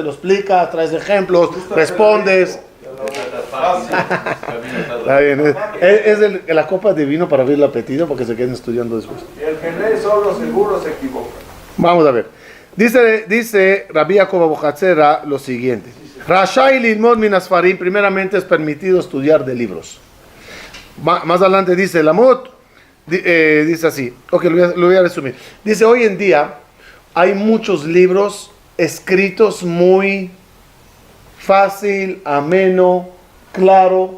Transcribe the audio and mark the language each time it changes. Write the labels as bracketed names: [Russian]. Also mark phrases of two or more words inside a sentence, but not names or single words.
[Spanish] Lo explicas, traes ejemplos, respondes. Está bien. Es la copa de vino para abrir el apetito para que se queden estudiando después. y el que lee solo seguro se equivoca. Vamos a ver. Dice Rabbi Yaakov Abu Hatzera lo siguiente. [Hebrew] רשאי ללמוד מן הספרים, [Spanish] primeramente es permitido estudiar de libros. Más adelante dice Lamot, dice así. Ok, lo voy a resumir. Dice, hoy en día hay muchos libros escritos muy fácil, ameno, claro.